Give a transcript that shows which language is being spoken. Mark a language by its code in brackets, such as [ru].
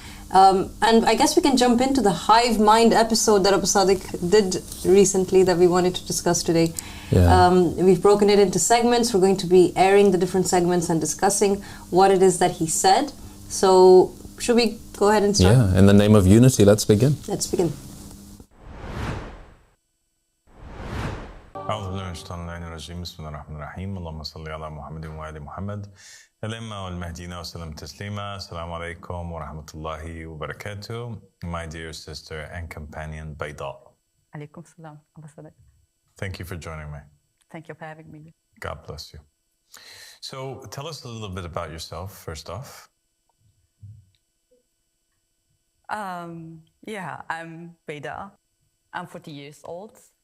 [en] And I guess we can jump into the hive mind episode that Abu Sadiq did recently that we wanted to discuss today. Yeah. We've broken it into segments. We're going to be airing the different segments and discussing what it is that he said. So should we go ahead and start? Yeah, in the name of unity, let's begin. Let's begin. [ar] أعوذ بالله من الشيطان الرجيم بسم الله الرحمن الرحيم اللهم صل على محمد وآل محمد الأئمة والمهديين وسلم تسليما السلام عليكم ورحمة الله وبركاته. [en] My dear sister and companion Bayda. Alaikum salam, Abu Sadiq. Thank you for joining me. Thank you for having me. God bless you. So tell us a little bit about yourself first off. Yeah, I'm Bayda. I'm 40 years old.